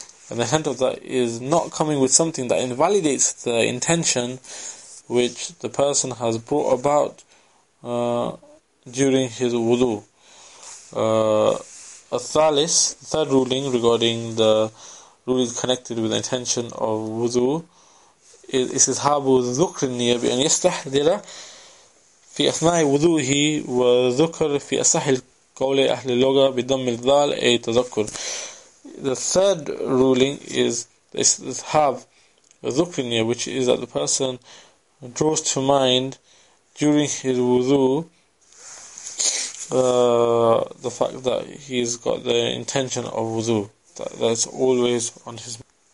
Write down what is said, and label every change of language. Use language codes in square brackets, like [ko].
[en] And the intent of that is not coming with something that invalidates the intention which the person has brought about during his wudu. [ar] الثالث, [en] the third ruling regarding the rulings connected with the intention of wudu is [ar] استصحاب ذكر النية بأن يستحضر في أثناء وضوئه وذكر في أصح القول أهل اللغة بضم الضال أي تذكر. [en] The third ruling is have ذكر النية, which is that the person draws to mind during his wudu the fact that he's got the intention of wudu, that's always on his mind.